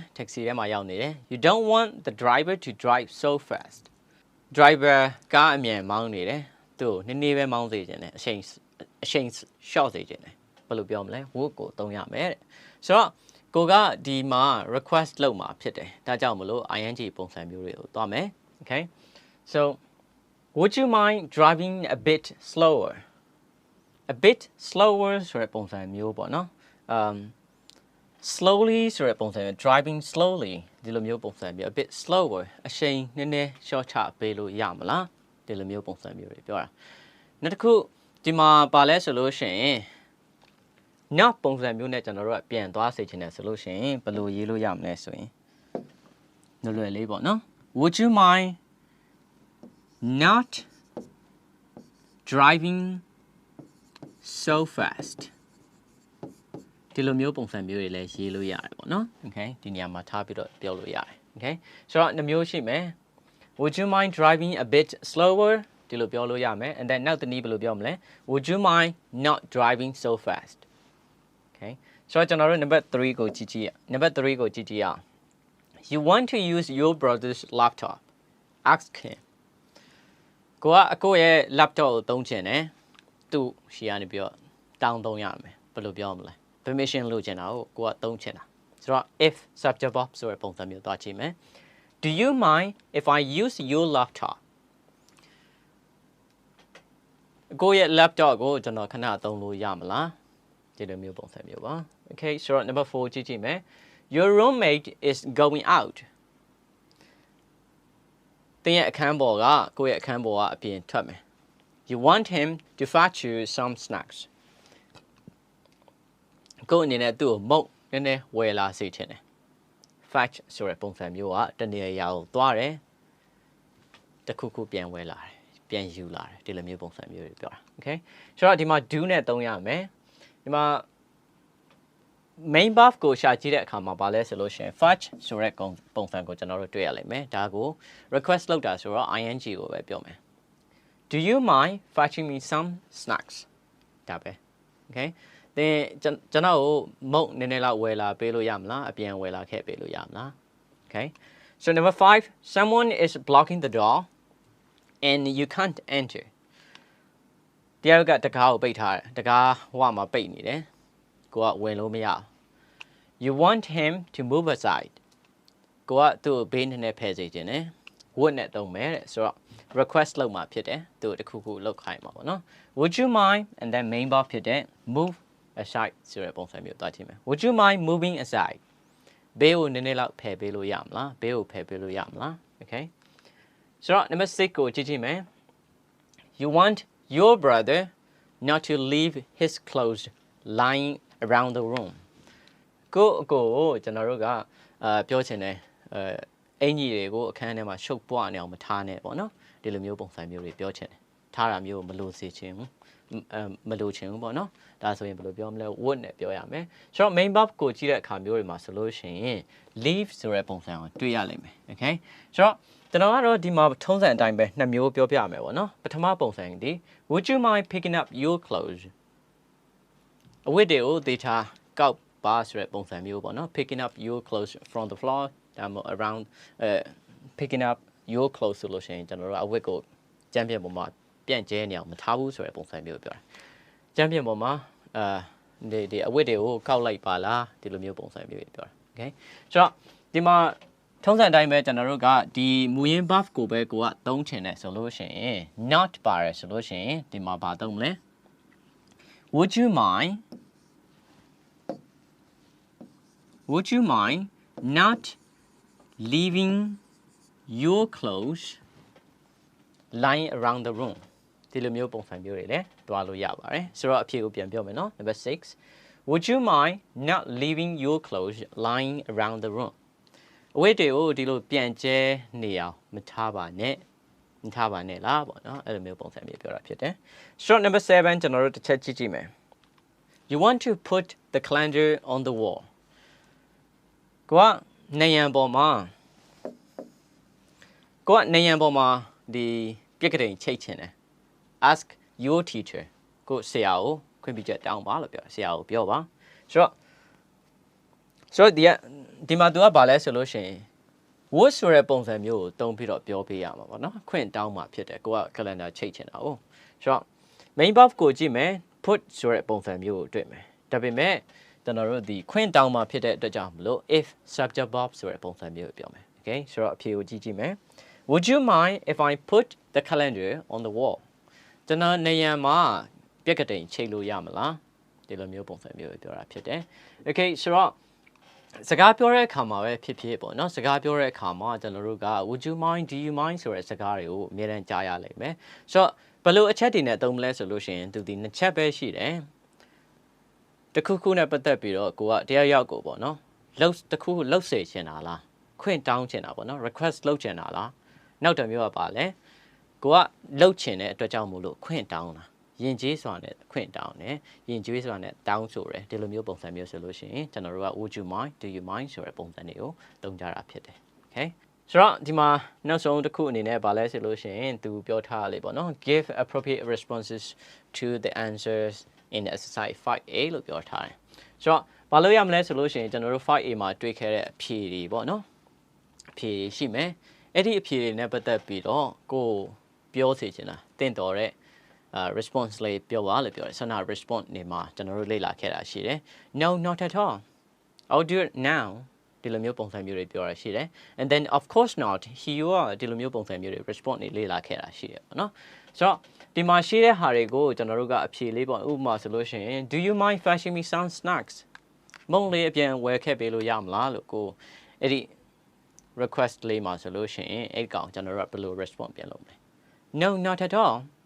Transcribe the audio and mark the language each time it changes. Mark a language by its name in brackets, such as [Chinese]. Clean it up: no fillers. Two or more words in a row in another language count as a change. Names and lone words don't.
[Burmese] taxi ထဲမှာရောက်နေတယ် [English] You don't want the driver to drive so fast [Burmese] driver ကားအမြန်မောင်းနေတယ်သူ့ကိုနည်းနည်းပဲမောင်းစေချင်တယ်အချိန် short စေချင်တယ်ဘယ်လိုပြောမလဲ would ကိုသုံးရမယ်တဲ့ဆိုတော့ကိုကဒီမှာ request လုပ်မှာဖြစ်တယ်ဒါကြောင့်မလို့ ing ပုံစံမျိုးတွေကိုသွားမယ် [English] Okay, so would you mind driving a bit slower? A bit slower [Burmese] ဆိုတဲ့ပုံစံမျိုးပေါ့နော် slowly ဆိုတဲ့ပုံစံမျိုး [English] driving slowly [Burmese] ဒီလိုမျိုးပုံစံမျိုး [English] a bit slower [Burmese] အရှိန်နည်းနည်းရှော့ချပေးလို့ရမလားဒီလိုမျိုးပုံစံမျိုးတွေပြောတာနောက်တစ်ခုဒီမှာပါလဲဆိုလို့ရှိရင်နောက်ပုံစံမျိုး နဲ့ကျွန်တော်တို့ကပြန်သွားစေချင်တယ်ဆိုလို့ရှိရင်ဘယ်လိုရေးလို့ရမလဲဆိုရင်လွယ်လေးပေါ့နော် [English] Would you mind not driving so fast [Burmese] ဒီလိုမျိုးပုံစံမျိုးတွေလည်းရေးလို့ရတယ် ပေါ့နော် Okay ဒီနေရာမှာထားပြီးတော့ပြောလို့ရတယ် Okay ဆိုတော့နှမျိုးရှိမယ် [English] Would you mind driving a bit slower [Burmese] ဒီလိုပြောလို့ရ မယ် [English] and then [Burmese] နောက်တစ်နည်းဘယ်လိုပြောမလဲ [English] Would you mind not driving so fast [Burmese] Okay ဆိုတော့ကျွန်တော်တို့ number 3ကိုကြည့်ကြည့်ရ number 3ကိုကြည့်ကြည့်ရအောင် [English] You want to use your brother's laptop ask him [Burmese] ကိုကအကိုရဲ့ laptop ကိုသုံးချင်တယ်သူရှီကနေပြီးတော့တောင်းသုံးရမယ်ဘယ်လိုပြောမလဲ permission လို့ချင်တာကိုကသုံးချင်တာဆိုတော့ [English] if subject verb [Burmese] ဆိုတဲ့ပုံစံမျိုးသွားကြည့်မယ် [English] Do you mind if I use your laptop [Burmese] ကိုရဲ့ laptop ကိုကျွန်တော်ခဏသုံးလို့ရမလားဒီလိုမျိုးပုံစံမျိုးပါ Okay ဆိုတော့ number 4ကြည့်ကြည့်မယ် [English] Your roommate is going out [Burmese] တင်းရဲ့အခန်းပေါ်ကကိုရဲ့အခန်းပေါ်ကအပြင်ထွက်မယ် [English] You want him to fetch you some snacks [Burmese] ကို အနေနဲ့သူ့ကိုမုတ်နည်းနည်းဝယ်လာစေချင်တယ် fetch ဆိုတဲ့ပုံစံမျိုးကတနေရာကိုသွားတယ်တခုခုပြန်ဝယ်လာတယ်ပြန်ယူလာတယ်ဒီလိုမျိုးပုံစံမျိုးတွေပြောတာ Okay ဆိုတော့ဒီမှာ do နဲ့သုံးရမယ်ဒီမှာ [English] main verb [Burmese] ကိုရှာကြည့်တဲ့အခါမှာဘာလဲဆိုလို့ရှိရင် fetch ဆိုတဲ့ပုံစံကို ကျွန်တော်တို့တွေ့ရလိမ့်မယ်ဒါကို request လုပ်တာဆိုတော့ ing ကိုပဲပြောမယ် [English] Do you mind fetching me some snacks [Burmese] ဒါပဲ Okay သင်ကျွန်တော်ကိုမုတ်နည်းနည်းလောက်ဝယ်လာပေးလို့ရမလားအပြန်ဝယ်လာခဲ့ပေးလို့ရမလား [English] Okay so number 5 someone is blocking the door and you can't enter [Burmese] တယောက်ကတကားကိုပိတ်ထားတယ်တကားဟိုမှာပိတ်နေတယ်ကိုကဝင်လို့မရ [English] You want him to move aside [Burmese] ကိုကသူ့ကိုဘေးနည်းနည်းဖယ်စေခြင်း နဲ့ would နဲ့သုံးမယ်တဲ့ဆိုတော့ request လုပ်မှာဖြစ်တယ်သူ့တခုခုလုပ်ခိုင်းမှာပေါ့နော် [English] Would you mind [Burmese] and then [English] main verb [Burmese] ဖြစ်တဲ့ [English] move aside [Burmese] ဆိုတဲ့ပုံစံမျိုးသွားကြည့်မယ် [English] Would you mind moving aside [Burmese] ဘေးကိုနည်းနည်းလောက်ဖယ်ပေးလို့ရမလားဘေးကိုဖယ်ပေးလို့ရမလား Okay ဆိုတော့ number 6ကိုကြည့်ကြည့်မယ် [English] You want your brother not to leave his clothes lying around the room [Burmese] ကိုကျွန်တော်တို့ကပြောချင်တယ်အင်ကြီးတွေကိုအခန်းထဲမှာရှုပ်ပွားနေအောင်မထားနဲ့ပေါ့နော်ဒီလိုမျိုးပုံစံမျိုးတွေပြောချင်တယ်ထားတာမျိုးမလို့စေချင်ဘူးမလို့ချင်ဘူးပေါ့ နော်ဒါဆိုရင်ဘယ်လိုပြောမလဲ would နဲ့ပြောရမယ်ဆိုတော့ [English] main verb [Burmese] ကိုကြည့်တဲ့အခါမျိုးတွေမှာဆိုလို့ရှိရင် leave ဆိုတဲ့ပုံစံကိုတွေ့ရလိမ့်မယ် Okay ဆိုတော့ကျွန်တော်ကတော့ဒီမှာ ထုံးစံအတိုင်းပဲနှစ်မျိုးပြောပြမယ်ပေါ့နော်ပထမပုံစံဒီ [English] Would you mind picking up your clothes [Burmese] အဝတ်တွေကိုဒေတာကောက်ပါ ဆိုတဲ့ပုံစံမျိုးပေါ့နော် [English] picking up your clothes from the floor around picking up your clothes [Burmese] ဆိုလို့ရှိရင်ကျွန်တော်တို့အဝတ်ကိုကျမ်းပြင်ပေါ်မှာပြန့်ကျဲနေအောင်မထားဘူးဆိုတဲ့ပုံစံမျိုးပြောတာကျမ်းပြင်ပေါ်မှာဒီအဝတ်တွေကိုကောက်လိုက်ပါလားဒီလိုမျိုးပုံစံမျိုးပြောတာ Okay ဆိုတော့ဒီမှာထုံးစံအတိုင်းပဲကျွန်တော်တို့ကဒီမူရင်း verb ကိုပဲကိုကသုံးချင်တယ်ဆိုလို့ရှိရင် not ပါတယ်ဆိုလို့ရှိရင်ဒီမှာဘာသုံးမလဲ [English] Would you mind not leaving your clothes lying around the room [Burmese] ဒီလိုမျိုးပုံစံမျိုးတွေလည်းတွားလို့ရပါတယ်ဆို တော့အဖြေကိုပြန်ပြောမယ်နော် number 6 [English] Would you mind not leaving your clothes lying around the room [Burmese] အဝတ်တွေကိုဒီလိုပြန်ကျဲနေအောင်မထားပါနဲ့လားပေါ့နော်အဲ့လိုမျိုးပုံစံမျိုးပြောတာဖြစ်တယ်ဆိုတော့ number 7ကျွန်တော်တို့တစ်ချက်ကြည့်ကြည့်မယ် [English] You want to put the calendar on the wall [Burmese] ကိုကနေရန်ပေါ်မှာ ဒီပြက်ကလေးချိတ်ချင်တယ် [English] Ask your teacher [Burmese] ကိုဆရာကိုခွင့်ပြုချက်တောင်းပါလို့ပြောဆရာကိုပြောပါဆိုတော့ဒီမှာသူကဘာလဲ ဆိုလို့ရှိရင် would ဆိုတဲ့ပုံစံမျိုးကိုတုံးပြီးတော့ပြောပေးရမှာပေါ့နော်ခွင့်တောင်းမှာဖြစ်တယ်ကိုက calendar ချိတ်ချင်တာ哦ဆိုတော့ main verb ကိုကြည့်မယ် put ဆိုတဲ့ပုံစံမျိုးကိုတွေ့မယ်ဒါပေမဲ့ကျွန်တော်တို့ဒီခွင့်တောင်းမှာဖြစ်တဲ့အတွက်ကြောင့်မလို့ [English] if subject verb [Burmese] ဆိုတဲ့ပုံစံမျိုးကိုပြောမယ် Okay ဆိုတော့အဖြေကိုကြည့်မယ် [English] Would you mind if I put the calendar on the wall [Burmese] ကျွန်တော်နေရန်မှာပြက်ကလေးချိတ်လို့ရမလားဒီလိုမျိုးပုံစံမျိုးကိုပြောတာဖြစ်တယ် Okay ဆိုတော့ စကားပြောတဲ့အခါမှာပဲဖြစ်ဖြစ်ပေါ့နော်စကားပြောတဲ့အခါမှာကျွန်တော်တို့က [English] would you mind do you mind [Burmese] ဆိုတဲ့စကားတွေကိုအများတန်းကြားရလိမ့်မယ်ဆိုတော့ဘယ်လိုအချက်တွေနဲ့သုံးမလဲဆိုလို့ရှိရင်သူဒီနှစ်ချက်ပဲရှိတယ်တခုခုနဲ့ပတ်သက်ပြီးတော့ကိုကတရားရောက်ကိုပေါ့နော်လှုပ်တခုလှုပ်စေချင်တာလားခွင့်တောင်းချင်တာပေါ့နော် request လုပ်ချင်တာ လားနောက်တစ်မျိုးကပါလဲကိုကလှုပ်ချင်တဲ့အတွက်ကြောင့်မို့လို့ခွင့်တောင်းတာယဉ်ကျေးစွာနဲ့ခွင့်တောင်းတယ်ယဉ်ကျေးစွာနဲ့တောင်းဆိုတယ်ဒီလိုမျိုးပုံစံမျိုးဆိုလို့ရှိရင်ကျွန်တော်တို့က [English] would you mind do you mind [Burmese] ဆိုတဲ့ပုံစံတွေကိုသုံးကြတာဖြစ်တယ် okay ဆိုတော့ဒီမှာ နောက်ဆုံးတစ်ခုအနေနဲ့ဗာလဲဆိုလို့ရှိရင်သူပြောထားလေပေါ့နော် [English] give appropriate responses to the answers in the exercise 5A [Burmese] လို့ပြောထားတယ်ဆိုတော့ဘာလို့ရမလဲဆိုလို့ရှိရင်ကျွန်တော်တို့ 5A မှာတွေ့ခဲ့တဲ့အ ဖြေတွေပေါ့နော်အဖြေရှိမယ်အဲ့ဒီအဖြေတွေနဲ့ပတ်သက်ပြီးတော့ကိုပြောစီချင်တာတင့်တော်တဲ့response လေးပြောပါလို့ပြောတယ်ဆန္ဒ response နေမှာကျွန်တော်တို့လေ့လာခဲ့တာရှိတယ် [English] no not at all I'll do it now [Burmese] ဒီလိုမျိုးပုံစံမျိုးတွေပြောရရှိတယ် [English] and then of course not he you are [Burmese] ဒီလိုမျိုးပုံစံမျိုးတွေ response နေလေ့လာခဲ့တာရှိတယ်ပေါ့နော်ဆိုတော့ဒီမှာရှိတဲ့ဟာတွေကိုကျွန်တော်တို့ကအဖြေလေးပေါ့ဥပမာဆိုလို့ရှိရင် [English] do you mind fetching me some snacks [Burmese] မုံလေးအပြန်ဝယ်ခဲ့ပေးလို့ရမလားလို့ကိုအဲ့ဒီ request လေးမှာဆိုလို့ရှိရင်အဲ့ကောင်ကျွန်တော်တို့ကဘယ်လို response ပြန်လုပ်မလဲ [English] no not at all